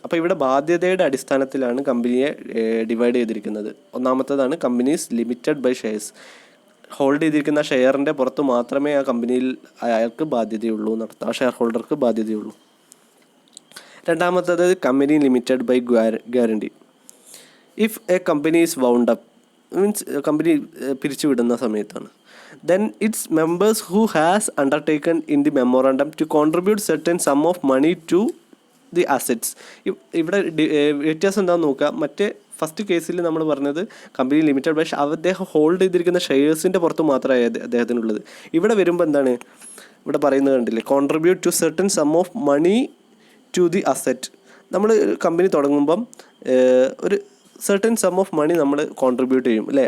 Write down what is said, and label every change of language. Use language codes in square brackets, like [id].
[ml] അപ്പോൾ ഇവിടെ ബാധ്യതയുടെ അടിസ്ഥാനത്തിലാണ് കമ്പനിയെ ഡിവൈഡ് ചെയ്തിരിക്കുന്നത്. ഒന്നാമത്തേതാണ് companies limited by shares. Hold ചെയ്തിരിക്കുന്ന ഷെയറിൻ്റെ പുറത്ത് മാത്രമേ ആ കമ്പനിയിൽ അയാൾക്ക് ബാധ്യതയുള്ളൂ എന്നർത്ഥം, ആ ഷെയർ ഹോൾഡർക്ക് ബാധ്യതയുള്ളൂ. രണ്ടാമത്തേത് company limited by guarantee. [en] if a company is wound up, means [ml] company പിരിച്ചുവിടുന്ന സമയത്താണ്, [en] then its members who has undertaken in the memorandum to contribute certain sum of money to the assets. [ml] ഇവിടെ വ്യത്യാസം എന്താണെന്ന് നോക്കുക. മറ്റേ first കേസിൽ നമ്മൾ പറഞ്ഞത് company limited by അദ്ദേഹം ഹോൾഡ് ചെയ്തിരിക്കുന്ന ഷെയർസിൻ്റെ പുറത്ത് മാത്രമേ അദ്ദേഹത്തിനുള്ളത്. ഇവിടെ വരുമ്പോൾ എന്താണ് ഇവിടെ പറയുന്നത് കണ്ടില്ലേ, [en] Contribute to certain sum of money to the asset. [ml] നമ്മൾ കമ്പനി തുടങ്ങുമ്പം ഒരു സെർട്ടൻ സം ഓഫ് മണി നമ്മൾ കോൺട്രിബ്യൂട്ട് ചെയ്യും അല്ലേ.